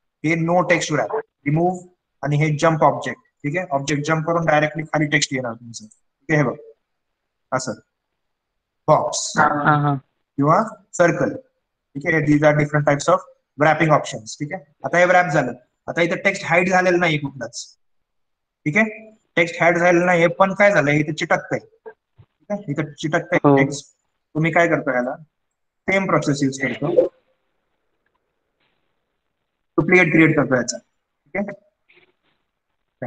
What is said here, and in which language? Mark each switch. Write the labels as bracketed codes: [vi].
[mr] हे no text wrap remove आणि हे जम्प ऑब्जेक्ट. ठीक आहे. ऑब्जेक्ट जम्प करून डायरेक्टली खाली टेक्स्ट येणार तुमचं. ठीक आहे. हे बघ असं बॉक्स किंवा सर्कल. ठीक आहे. [en] These are different types of wrapping options. [mr] ठीक आहे. आता हे व्रॅप झालं. आता इथं टेक्स्ट हाईड झालेलं नाही कुठलाच. ठीक आहे. टेक्स्ट हाईड झालेलं नाही पण काय झालंय इथं चिटकतंय. ठीक आहे. इथं चिटकतंय टेक्स्ट. तुम्ही काय करतो याला सेम प्रोसेस यूज करतो. डुप्लिकेट क्रिएट करतो याचा. ठीक आहे.